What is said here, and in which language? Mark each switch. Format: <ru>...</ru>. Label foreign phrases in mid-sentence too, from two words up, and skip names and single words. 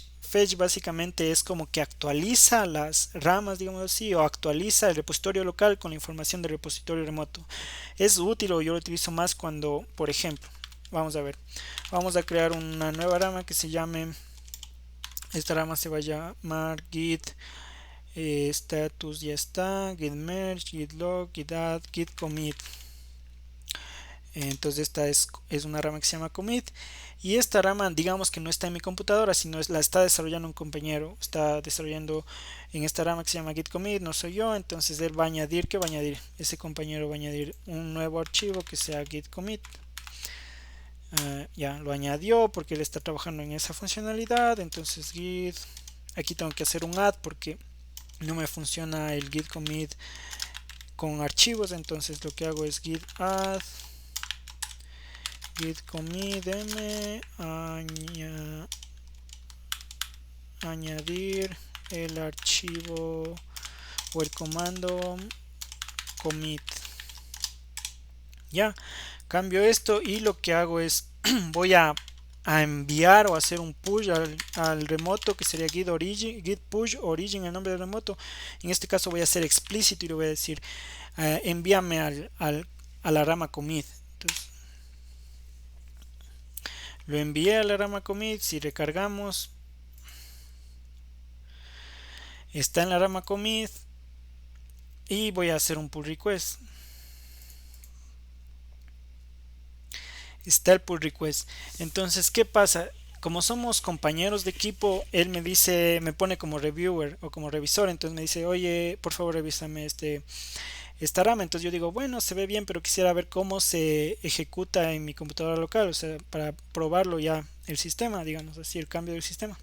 <es>Fetch básicamente es como que actualiza las ramas, digamos así, o actualiza el repositorio local con la información del repositorio remoto. Es útil, o yo lo utilizo más cuando, por ejemplo, vamos a ver, vamos a crear una nueva rama que se llame, esta rama se va a llamar git status, ya está, git merge, git log, git add, git commit. Entonces esta es una rama que se llama commit, y esta rama digamos que no está en mi computadora, sino la está desarrollando un compañero, está desarrollando en esta rama que se llama git commit, no soy yo. Entonces él va a añadir, ¿qué va a añadir? Ese compañero va a añadir un nuevo archivo que sea git commit. Ya lo añadió porque él está trabajando en esa funcionalidad. Entonces git, aquí tengo que hacer un add porque no me funciona el git commit con archivos. Entonces lo que hago es git add git commit m añadir el archivo o el comando commit. Ya cambio esto y lo que hago es voy a enviar o hacer un push al remoto, que sería git origin, git push origin, el nombre del remoto. En este caso voy a ser explícito y le voy a decir envíame a la rama commit. Entonces lo envié a la rama commit. Si recargamos, está en la rama commit y voy a hacer un</es> <en>pull request.</en> <es>Está el</es> <en>pull request.</en> <es>Entonces, ¿qué pasa? Como somos compañeros de equipo, él me dice, me pone como reviewer o como revisor. Entonces me dice, oye, por favor revísame esta rama. Entonces yo digo, bueno, se ve bien, pero quisiera ver cómo se ejecuta en mi computadora local, o sea, para probarlo ya el sistema, digamos así, el cambio del sistema.</es>